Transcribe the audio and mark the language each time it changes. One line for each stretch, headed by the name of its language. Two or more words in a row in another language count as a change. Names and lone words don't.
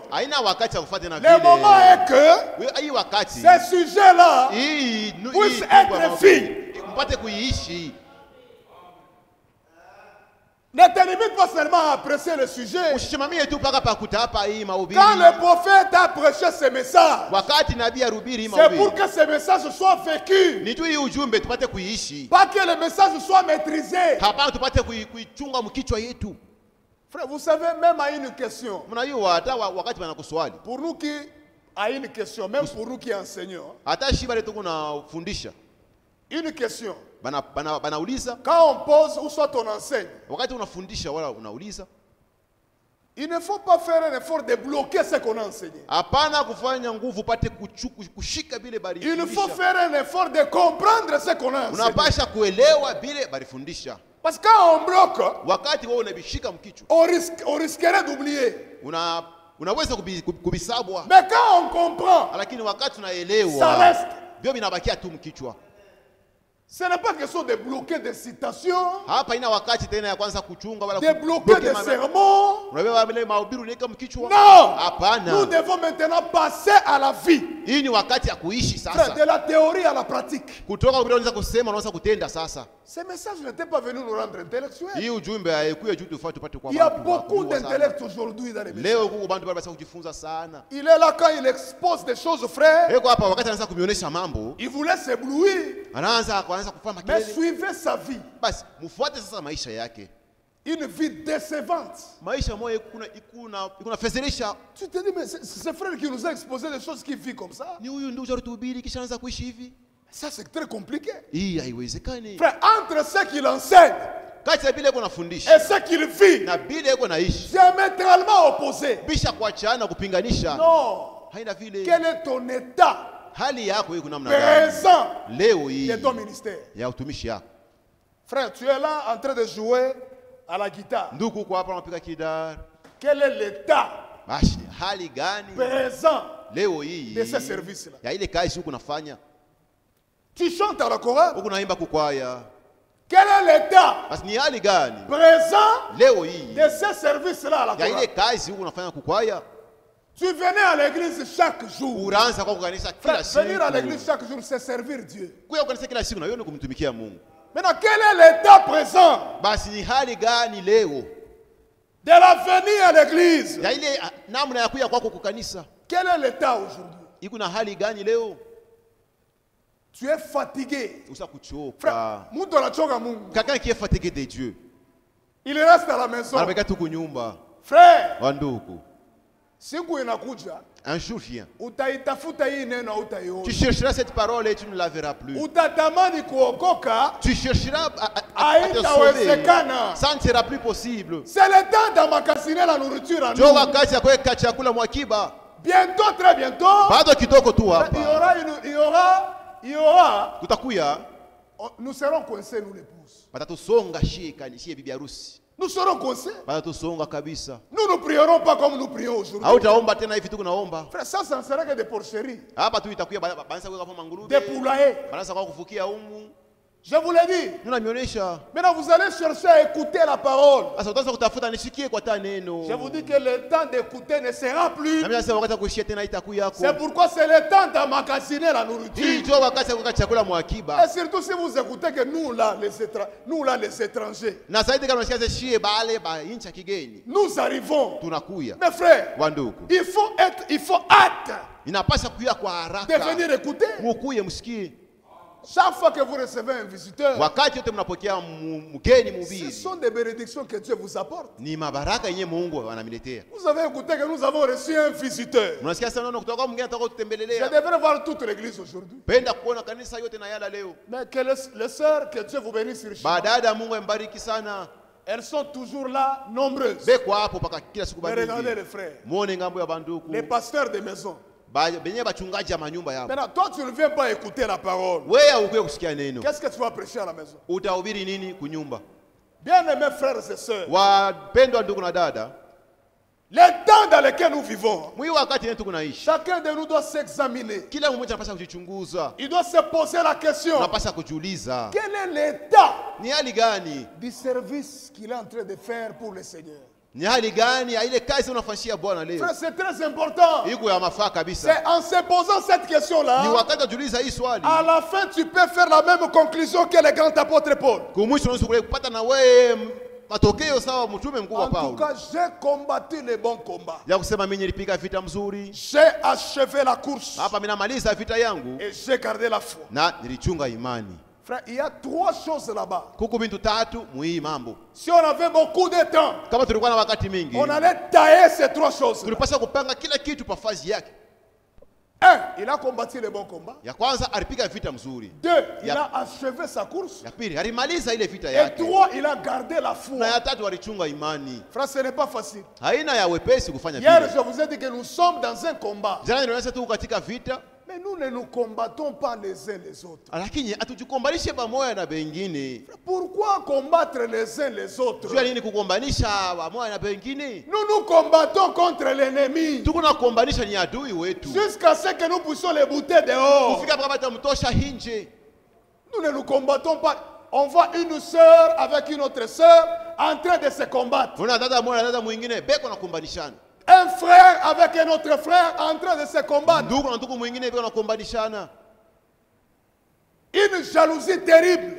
Swahili: Haina wakati ya kufuata na
French: Le moment est que
Swahili: hii wakati
French: ces sujets-là
Swahili: hii
French: puissent être faits.
Swahili: mpate kuiishi.
French: Ne te limite pas seulement à apprécier le sujet.
Swahili: Usisimamie tu paka pakuta hapa hii mahubiri.
French: Quand le prophète a prêché ce message,
Swahili: Wakati nabii arubiri hii
French: c'est pour
Swahili: mahubiri.
French: que ce message soit vécu.
Swahili: Ni tu hii ujumbe tupate kuiishi.
French: Pas que le message soit maîtrisé.
Swahili: Hapana tupate kuichunga mkichwa yetu.
French: Frère, vous savez, même à une question,
Swahili: Mnajua hata wakati wanakuswali.
French: pour nous qui a une question, même pour nous qui enseignons,
Swahili: Hata shiba letu kunafundisha.
French: une question.
Swahili: Banauliza.
French: Quand on pose ou soit on enseigne,
Swahili: Wakati unafundisha wala unauliza.
French: Il ne faut pas faire un effort de bloquer ce qu'on a enseigné.
Swahili: Hapana kufanya nguvu upate kushika bile
French: Il faut faire un effort de comprendre ce qu'on a enseigné.
Swahili: Unapasha kuelewa bile barifundisha.
French: Parce que quand on bloque,
Swahili: wakati wewe unabishika mkichwa,
French: on risquerait d'oublier.
Swahili: Unaweza kubisabwa.
French: Mais quand on comprend,
Swahili: lakini wakati
French: ça
Swahili: unaelewa,
French: reste.
Swahili: bio binabakia tu mkichwa.
French: Ce n'est pas question de bloquer des citations,
Swahili: Hapa ina wakati tena ya kwanza kuchunga wala
French: de bloquer des sermons.
Swahili: unabeba vile mahubiri unaweka mkichwa.
French: Non!
Swahili: Hapana.
French: Nous devons maintenant passer à la vie.
Swahili: Hii ni wakati ya kuishi
French: Frère,
Swahili: sasa.
French: de la théorie à la pratique.
Swahili: Kutoka vile unaweza kusema unaweza kutenda sasa.
French: Ces messages n'étaient pas venus nous rendre intellectuels.
Swahili: Hii ujumbe haikuja juu tupate kwa
French: Il y a beaucoup d'intellect aujourd'hui dans les messages.
Swahili: leo huko bantu baba kujifunza sana.
French: Il est là quand il expose des choses, frère.
Swahili: Eko hapa wakati anaanza kunionyesha mambo,
French: Il voulait s'éblouir.
Swahili: anaanza kufanya
French: Mais
Swahili: makelele.
French: suivez sa vie.
Swahili: Basi mfuate sasa maisha yake.
French: Une vie décevante.
Swahili: Maisha moyo ikuna fezeresha.
French: Tu te dis, mais c'est ce frère qui nous a exposé des choses qui vit comme ça.
Swahili: Ni huyu ndio alituhubiri kisha anaanza kuishi hivi.
French: Ça, c'est très compliqué.
Swahili: Hii haiwezekani.
French: Frère, entre ce qu'il enseigne
Swahili: Kati ya bile kunafundisha
French: et ce qu'il vit,
Swahili: na bile yuko naishi,
French: diamétralement opposé.
Swahili: bisha kuachana kupinganisha.
French: Non.
Swahili: Haina vile.
French: Quel est ton état
Swahili: Hali yako iko namna gani
French: présent
Swahili: leo hii
French: de ton ministère?
Swahili: ya utumishi yako?
French: Frère, tu es là en train de jouer à la guitare.
Swahili: Ndugu kwa hapa unapiga kidar.
French: Quel est l'état
Swahili: Basi hali gani
French: présent
Swahili: leo hii
French: de ce service-là?
Swahili: ya ile kazi huko unafanya?
French: Tu chantes à la chorale.
Swahili: Huko naimba kukwaya.
French: Quel est l'état
Swahili: Basi ni hali gani
French: présent
Swahili: leo hii
French: de ce service-là à la
Swahili: ya ile
French: chorale?
Swahili: kazi huko unafanya kukwaya?
French: Tu venais à l'église chaque jour.
Swahili: Unaanza kwa kukanisa kila
French: Frère, venir à
Swahili: siku.
French: l'église chaque jour, c'est servir Dieu.
Swahili: Kuya kukanisa kila siku na hiyo ni kumtumikia Mungu.
French: Maintenant, quel est l'état présent
Swahili: Basi ni hali gani leo
French: de la venue à l'église?
Swahili: ya ile namna ya kuya kwako kukanisa?
French: Quel est l'état aujourd'hui?
Swahili: Iko na hali gani leo?
French: Tu es fatigué.
Swahili: Usa kuchoka.
French: Frère,
Swahili: mtu anachoka Mungu.
French: Quelqu'un qui est fatigué de Dieu, Il reste à la maison.
Swahili: anabaki tu kunyumba.
French: Frère,
Swahili: Wandugu, siku inakuja,
French: un jour vient,
Swahili: utaitafuta hii neno
French: tu
Swahili: utaiona.
French: chercheras cette parole et tu ne la verras plus.
Swahili: Utatamani kuokoka,
French: Tu chercheras à te sauver.
Swahili: haitawezekana.
French: Ça ne sera plus possible. C'est le temps d'emmagasiner la nourriture en
Swahili: Jo
French: nous.
Swahili: wakati ya kuweka chakula mwakiba.
French: Bientôt, très bientôt,
Swahili: Bado kidogo tu
French: il y
Swahili: hapa.
French: aura,
Swahili: Kutakuya
French: nous serons coincés, nous l'épouse.
Swahili: batatusonga shika ni bibi harusi.
French: Nous serons coincés.
Swahili: Batatusonga kabisa.
French: Nous ne prierons pas comme nous prions aujourd'hui.
Swahili: Hautaomba tena hivi tu kunaomba.
French: Frère, ça ne sera que des porcheries,
Swahili: Hapa tu itakuya banza kuweka kwa ngurube.
French: des poulaillers.
Swahili: Banza kwa kufukia humu.
French: Je vous l'ai dit.
Swahili: Tunamionyesha.
French: Maintenant, vous allez chercher à écouter la parole.
Swahili: Sasa utaanza kutafuta nisikie kwa neno.
French: Je vous dis que le temps d'écouter ne sera plus.
Swahili: Na mimi nasema wakati kuishia tena itakuya yako.
French: C'est pourquoi c'est le temps d'emmagasiner la
Swahili: Hii
French: nourriture.
Swahili: ndio wakati kuweka chakula mwakiba.
French: Et surtout si vous écoutez que nous là, les étrangers,
Swahili: Na zaidi kama unasikia shie bale ba incha kigeni.
French: nous arrivons.
Swahili: Tunakuya.
French: Mes frères,
Swahili: Wandugu.
French: il faut hâte
Swahili: Inapaswa kuya kwa
French: de
Swahili: haraka.
French: venir écouter.
Swahili: Mukuye msikie.
French: Chaque fois que vous recevez un visiteur,
Swahili: Wakati yote mnapokea mgeni
French: ce
Swahili: mhubiri,
French: sont des bénédictions que Dieu vous apporte.
Swahili: ni mabaraka yenye Mungu anamiletea.
French: Vous avez écouté que nous avons reçu un visiteur.
Swahili: Unasikia sana neno kutoka kwa mgeni atakao
French: Je
Swahili: tutembelelea.
French: devrais voir toute l'église aujourd'hui.
Swahili: Penda kuona kanisa yote na yala leo.
French: Mais que les sœurs, que Dieu vous bénisse richement.
Swahili: Badada Mungu ambariki sana.
French: Elles sont toujours là, nombreuses.
Swahili: Beko hapo paka kila siku
French: Mais regardez
Swahili: bandiki.
French: les frères,
Swahili: Muone ngambo ya banduku.
French: les pasteurs de maison.
Swahili: Benye bachungaji ya manyumba yao.
French: Maintenant, toi, tu ne viens pas écouter la parole.
Swahili: Wewe ukuye kusikia neno.
French: Qu'est-ce que tu vas prêcher à la maison?
Swahili: Utahubiri nini kunyumba?
French: Bien-aimés frères et sœurs,
Swahili: Wapendwa ndugu na dada,
French: les temps dans lesquels nous vivons,
Swahili: mwi wakati yetu kunaishi.
French: chacun de nous doit s'examiner.
Swahili: Kila mmoja anapaswa kujichunguza.
French: Il doit se poser la question.
Swahili: Unapaswa kujiuliza.
French: Quel est l'état
Swahili: Ni hali gani?
French: du service qu'il est en train de faire pour le Seigneur?
Swahili: Ni hali gani ya ile kazi unafanyia Bwana leo?
French: Frère, c'est très important.
Swahili: Iko ya mafaa kabisa.
French: C'est en se posant cette
Swahili: Ni
French: question-là,
Swahili: wakati unajiuliza hii swali.
French: à la fin, tu peux faire la même conclusion que le grand apôtre Paul.
Swahili: Kumwisho unaweza kupata na wewe matokeo sawa mtume mkubwa
French: En tout
Swahili: Paulo.
French: cas, j'ai combattu le bon combat.
Swahili: Ya kusema mimi nilipiga vita mzuri.
French: J'ai achevé la course
Swahili: Hapa mimi namaliza vita yangu
French: et j'ai gardé la foi.
Swahili: na nilichunga imani.
French: Frère, il y a trois choses là-bas.
Swahili: Kuku bintu tatu muhii mambo.
French: Si on avait beaucoup de temps,
Swahili: Kama tulikuwa na wakati mingi,
French: on allait tailler ces trois choses.
Swahili: tulipaswa kupanga kila kitu pa fazi yake.
French: Un, il a combattu le bon combat.
Swahili: Ya kwanza alipiga vita mzuri.
French: Deux, il a achevé sa course.
Swahili: Ya pili alimaliza ile vita
French: Et
Swahili: yake.
French: trois, il a gardé la foi.
Swahili: Na ya tatu alichunga imani.
French: Frère, ce n'est pas facile.
Swahili: Haina ya wepesi kufanya
French: Hier,
Swahili: vile.
French: je vous ai dit que nous sommes dans un combat.
Swahili: Jana nilionyesha tu katika vita,
French: Mais nous ne nous combattons pas les uns les autres.
Swahili: lakini hatujikombanishe pamoja na bengine.
French: Pourquoi combattre les uns les autres?
Swahili: Jua nini kukombanisha pamoja na bengine?
French: Nous nous combattons contre l'ennemi.
Swahili: Tuko na kukombanisha ni adui wetu.
French: Jusqu'à ce que nous puissions les bouter dehors.
Swahili: Kufika mpaka tutamtosha nje.
French: Nous ne nous combattons pas. On voit une sœur avec une autre sœur en train de se combattre.
Swahili: Una dada moja na dada mwingine beko na kukombanishana.
French: Un frère avec un autre frère en train de se combattre.
Swahili: Ndugu na ndugu mwingine beko na kukombanishana.
French: Une jalousie terrible.